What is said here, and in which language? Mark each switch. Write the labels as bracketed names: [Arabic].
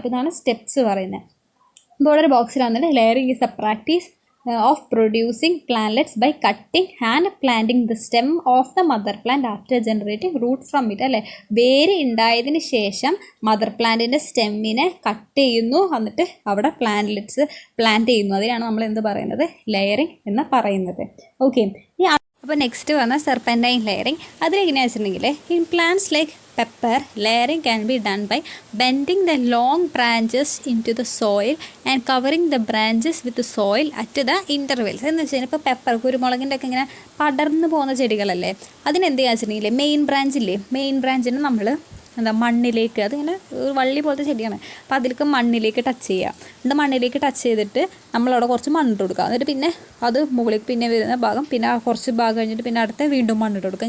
[Malayalam] അപ്പോൾ ഇതാണ് സ്റ്റെപ്സ് പറയുന്നത്. ഇപ്പോൾ ഒരു ബോക്സിലാണെന്നുണ്ട് [English] Layering is a practice of producing plantlets by cutting and planting the stem of the mother plant after generating root from it. [Malayalam] അല്ലേ, വേര് ഉണ്ടായതിന് ശേഷം മദർ പ്ലാന്റിൻ്റെ സ്റ്റെമ്മിനെ കട്ട് ചെയ്യുന്നു, എന്നിട്ട് അവിടെ പ്ലാന്റ്ലെറ്റ്സ് പ്ലാന്റ് ചെയ്യുന്നു. അതിനാണ് നമ്മൾ എന്ത് പറയുന്നത്, ലെയറിങ് എന്ന് പറയുന്നത്. ഓക്കെ, ഈ അപ്പോൾ നെക്സ്റ്റ് വന്ന സെർപ്പൻറ്റൈൻ ലെയറിങ്. അതിലെങ്ങനെയാണെന്ന് വെച്ചിട്ടുണ്ടെങ്കിൽ [English] In plants like pepper, layering can be done by bending the long branches into the soil and covering the branches with the soil at the intervals. [Malayalam] എന്ന് വെച്ചാൽ ഇപ്പോൾ pepper, കുരുമുളകിൻ്റെ ഒക്കെ ഇങ്ങനെ പടർന്നു പോകുന്ന ചെടികളല്ലേ, അതിനെന്ത് വെച്ചിട്ടുണ്ടെങ്കിൽ മെയിൻ ബ്രാഞ്ചിനെ നമ്മൾ മണ്ണിലേക്ക്, അതിങ്ങനെ ഒരു വള്ളി പോലത്തെ ചെടിയാണ്, അപ്പോൾ അതിലേക്ക് മണ്ണിലേക്ക് ടച്ച് ചെയ്യുക. എന്നിട്ട് മണ്ണിലേക്ക് ടച്ച് ചെയ്തിട്ട് നമ്മളവിടെ കുറച്ച് മണ്ണിട്ട് കൊടുക്കുക. എന്നിട്ട് പിന്നെ അത് മുകളിലേക്ക് പിന്നെ വരുന്ന ഭാഗം, പിന്നെ കുറച്ച് ഭാഗം കഴിഞ്ഞിട്ട് പിന്നെ അടുത്ത വീണ്ടും മണ്ണിട്ട് കൊടുക്കുക.